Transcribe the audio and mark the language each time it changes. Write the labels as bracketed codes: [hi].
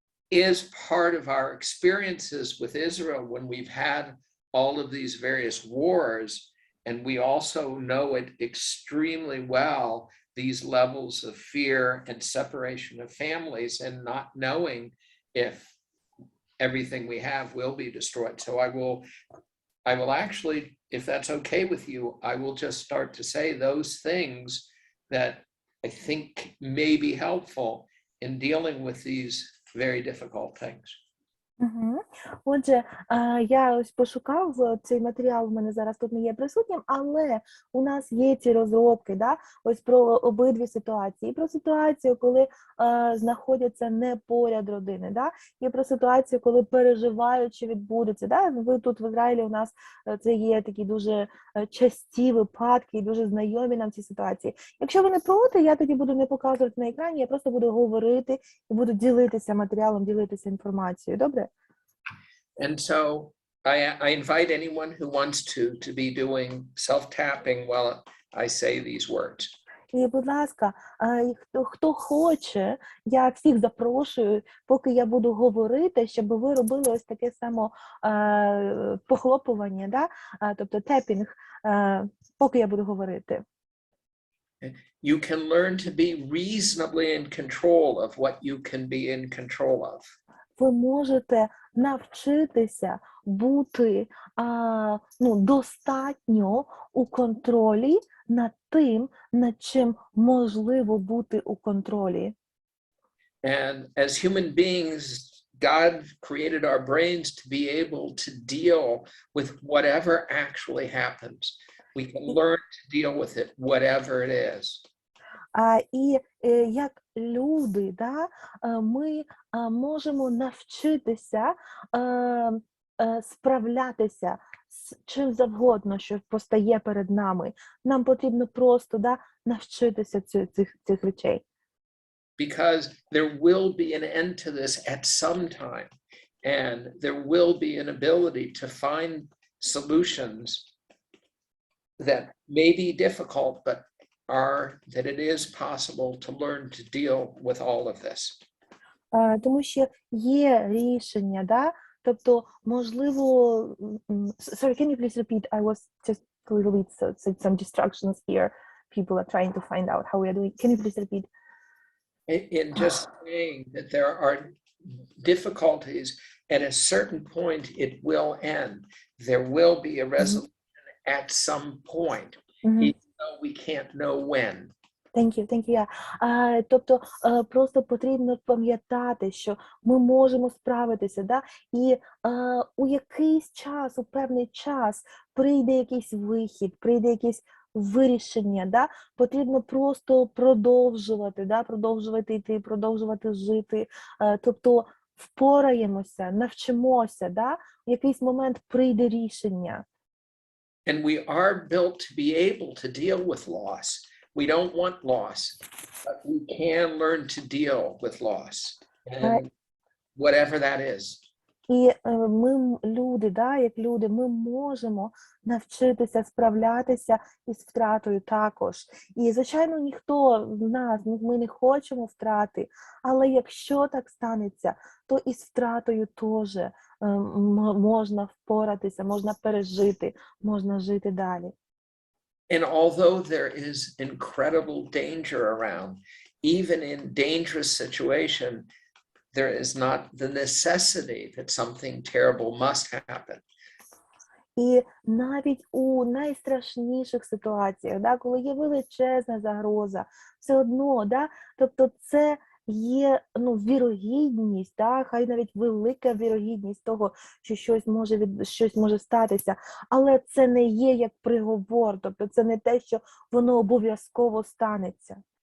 [en] is part of our experiences with Israel when we've had all of these various wars, and we also know it extremely well, these levels of fear and separation of families and not knowing if everything we have will be destroyed. So I will actually, if that's okay with you, I will just start to say those things that I think may be helpful in dealing with these very difficult things. Угу. [uk] Отже, я ось пошукав цей матеріал, в мене зараз тут не є присутнім, але у нас є ці розробки, да, ось про обидві ситуації. І про ситуацію, коли знаходяться не поряд родини, да, і про ситуацію, коли переживають, що відбудеться. Да. Ви тут в Ізраїлі у нас це є такі дуже часті випадки і дуже знайомі нам ці ситуації. Якщо ви не проти, я тоді буду не показувати на екрані, я просто буду говорити і буду ділитися матеріалом, ділитися інформацією. Добре? [en] And so I invite anyone who wants to be doing self-tapping while I say these words. [uk] І, будь ласка, хто хоче, я всіх запрошую, поки я буду говорити, щоб ви робили ось таке само похлопування, да? Тобто тепінг, поки я буду говорити. [en] You can learn to be reasonably in control of what you can be in control of. [uk] Ви можете навчитися бути достатньо у контролі над тим, над чим можливо бути у контролі. [en] And as human beings, God created our brains to be able to deal with whatever actually happens. We can learn to deal with it, whatever it is. [uk] І як люди, да, ми можемо навчитися справлятися з чим завгодно, що постає перед нами. Нам потрібно просто навчитися цих речей. [en] Because there will be an end to this at some time, and there will be an ability to find solutions that may be difficult, but that it is possible to learn to deal with all of this. [uk] Тому що є рішення, да? Тобто, можливо, [en] sorry, can you please repeat? I was just a little bit, some distractions here. People are trying to find out how we are doing. Can you please repeat? In just saying that there are difficulties, at a certain point it will end. There will be a resolution at some point, even though we can't know when. Thank you. Yeah. [uk] Тобто, просто потрібно пам'ятати, що ми можемо справитися, да? І у якийсь час, у певний час прийде якийсь вихід, прийде якесь вирішення, да? Потрібно просто продовжувати, да? Продовжувати йти, продовжувати жити. Тобто, впораємося, навчимося, да? В якийсь момент прийде рішення. [en] And we are built to be able to deal with loss. We don't want loss, but we can learn to deal with loss, and whatever that is. [uk] І ми, люди, да, як люди, ми можемо навчитися справлятися із втратою також. І, звичайно, ніхто з нас, ми не хочемо втрати, але якщо так станеться, то із втратою теж можна впоратися, можна пережити, можна жити далі. [en] And although there is incredible danger around, even in dangerous situation, there is not the necessity that something terrible must happen. [uk] І навіть у найстрашніших ситуаціях, да, коли є величезна загроза, все одно, да, тобто це є вірогідність, да, хай навіть велика вірогідність того, що щось може статися, але це не є як приговор, тобто це не те, що воно обов'язково станеться.